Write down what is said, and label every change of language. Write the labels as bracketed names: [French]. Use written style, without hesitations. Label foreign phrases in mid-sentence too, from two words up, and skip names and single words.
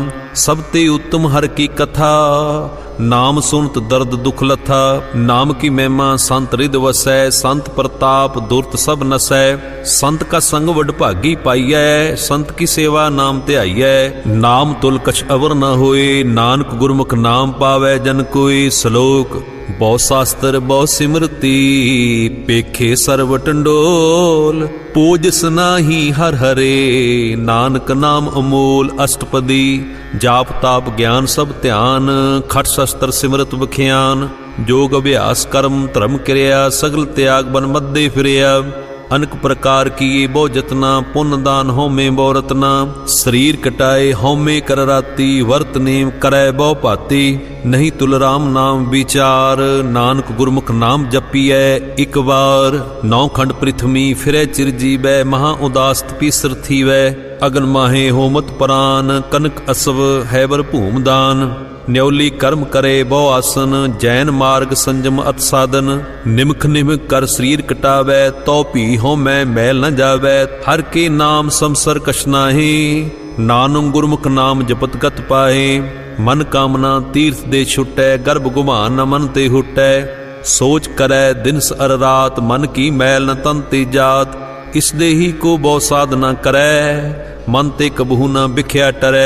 [Hindi] सब ते उत्तम हर की कथा, नाम सुनत दर्द दुख लथा। नाम की महिमा संत रिद वसै, संत प्रताप दुर्त सब नसै। संत का संग वड भागी पाइयै, संत की सेवा नाम ध्याइयै। नाम तुल कछ अवर न होए, नानक गुरमुख नाम पावै जन कोई। श्लोक बहु शास्त्र बहु सिमरती, पेखे सर्व टंडोल। पूजस नाही हर हरे, नानक नाम अमोल। अष्टपदी जाप ताप ज्ञान सब ध्यान, खट शस्त्र सिमरत बख्यान। जोग अभ्यास कर्म धर्म क्रिया, सगल त्याग बन मध्य फिरिया। अनेक प्रकार किए बहु जतना, पुण्य दान होमे बहु रतना। शरीर कटाए होमे कर राती, वर्त नेम करै बहु भाती। नहीं तुल राम नाम विचार, नानक गुरमुख नाम जपियै एक बार। नौ खंड पृथ्वी फिरै चिर जीवै, महा उदास तपीसर थीवै। अगन माहे होमत प्राण, कनक असव हैबर भूम दान। न्यौली कर्म करे बहु आसन, जैन मार्ग संजम अत साधन। निमख निमख कर शरीर कटावै, तो भी होमै मैल न जावै। हर के नाम समसर कछ नाहि, नानक गुरमुख नाम जपत गत पाए। मन कामना तीर्थ दे छुटै, गर्भ गुमान न मन ते हुटै। सोच करै दिनस अर रात, मन की मैल न तन ते जात। इस देही को बहु साधना करै, मन ते कबहू न बिख्या टरै।